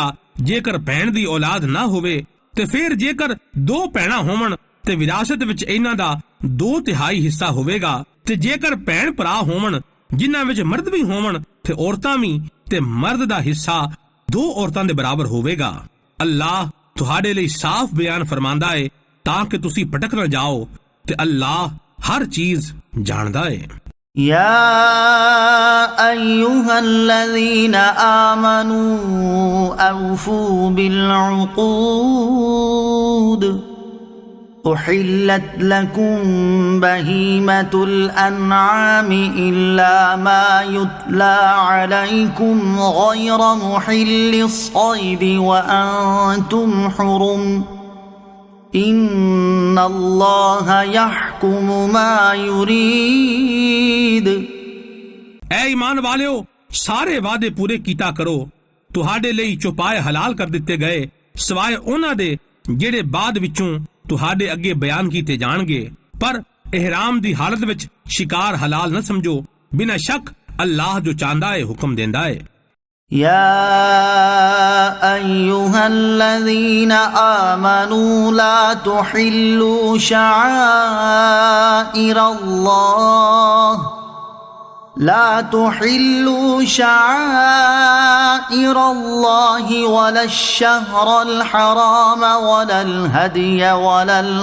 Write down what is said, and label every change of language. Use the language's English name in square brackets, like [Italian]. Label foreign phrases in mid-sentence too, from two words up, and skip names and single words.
[Punjabi] ਜੇਕਰ ਭੈਣ ਦੀ ਔਲਾਦ ਨਾ ਹੋਵੇ ਤੇ ਫਿਰ ਜੇਕਰ ਦੋ ਭੈਣਾਂ ਹੋਵਣ ਤੇ ਵਿਰਾਸਤ ਵਿੱਚ ਇਹਨਾਂ ਦਾ 2/3 ਹਿੱਸਾ ਹੋਵੇਗਾ ਤੇ ਜੇਕਰ ਭੈਣ ਭਰਾ ਹੋਵਣ ਜਿਨ੍ਹਾਂ ਵਿੱਚ ਮਰਦ ਵੀ ਹੋਵਣ ਤੇ ਔਰਤਾਂ ਵੀ ਤੇ ਮਰਦ ਦਾ ਹਿੱਸਾ 2 ਔਰਤਾਂ ਦੇ ਬਰਾਬਰ ਹੋਵੇਗਾ। ਅੱਲਾਹ ਤੁਹਾਡੇ ਲਈ ਸਾਫ਼ ਬਿਆਨ ਫਰਮਾਂਦਾ ਹੈ ਤਾਂ ਕਿ ਤੁਸੀਂ ਭਟਕ ਨਾ ਜਾਓ ਤੇ ਅੱਲਾਹ ਹਰ ਚੀਜ਼ ਜਾਣਦਾ ਹੈ। [Arabic] يا أيها الذين آمنوا أوفوا بالعقود أحلت لكم بهيمة الأنعام إلا ما يتلى عليكم غير محل الصيد وأنتم حرم إن الله يحكم ما يريد। [Punjabi] ਐ ਈਮਾਨ ਵਾਲਿਓ, ਸਾਰੇ ਵਾਅਦੇ ਪੂਰੇ ਕੀਤਾ ਕਰੋ। ਤੁਹਾਡੇ ਲਈ ਚੁਪਾਏ ਹਲਾਲ ਕਰ ਦਿੱਤੇ ਗਏ ਸਿਵਾਏ ਉਹਨਾਂ ਦੇ ਜਿਹੜੇ ਬਾਅਦ ਵਿੱਚੋਂ ਤੁਹਾਡੇ ਅੱਗੇ ਬਿਆਨ ਕੀਤੇ ਜਾਣਗੇ, ਪਰ ਇਹਿਰਾਮ ਦੀ ਹਾਲਤ ਵਿੱਚ ਸ਼ਿਕਾਰ ਹਲਾਲ ਨਾ ਸਮਝੋ। ਬਿਨਾਂ ਸ਼ੱਕ ਅੱਲਾਹ ਜੋ ਚਾਹੁੰਦਾ ਹੈ ਹੁਕਮ ਦਿੰਦਾ ਹੈ। [Arabic] يا أيها الذين آمنوا لا تحلوا شعائر الله ولا الشهر الحرام ولا الهدي ولا